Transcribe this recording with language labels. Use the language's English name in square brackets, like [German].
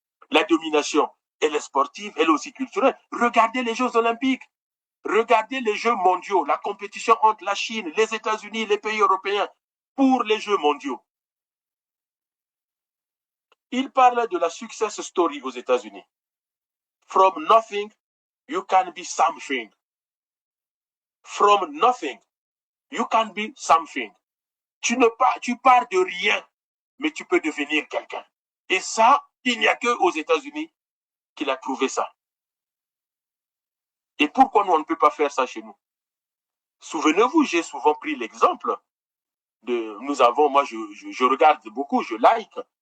[French] La domination, elle est sportive, elle est aussi culturelle. Regardez les Jeux Olympiques. Regardez les Jeux mondiaux, la compétition entre la Chine, les États-Unis, les pays européens pour les Jeux mondiaux. Il parle de la success story aux États-Unis. [English] From nothing, you can be something. From nothing, you can be something. [French] Tu pars de rien, mais tu peux devenir quelqu'un. Et ça, il n'y a que aux États-Unis qu'il a trouvé ça. Et pourquoi nous, on ne peut pas faire ça chez nous? Souvenez-vous, j'ai souvent pris l'exemple de, moi je regarde beaucoup, je like.